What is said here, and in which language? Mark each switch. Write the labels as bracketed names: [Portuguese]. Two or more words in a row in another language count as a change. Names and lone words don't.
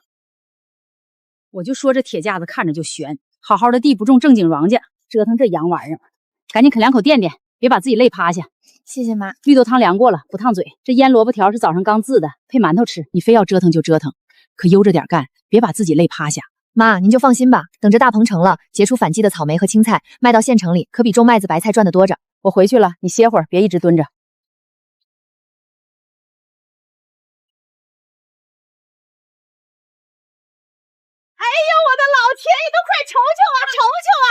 [Chinese] 我就說這鐵架子看着就懸，好好的地不種正經莊稼，折騰這洋玩意兒，趕緊啃2口墊墊，別把自己累趴下。謝謝媽。綠豆湯涼過了，不燙嘴。這醃蘿蔔條是早上剛漬的，配饅頭吃。你非要折騰就折騰，可悠着點幹，別把自己累趴下。媽，您就放心吧，等着大棚成了，結出反季的草莓和青菜，賣到縣城裡，可比種麥子白菜賺得多着。我回去了，你歇會兒，別一直蹲着。哎呦，我的老天爺，都快瞅瞅啊，瞅瞅啊！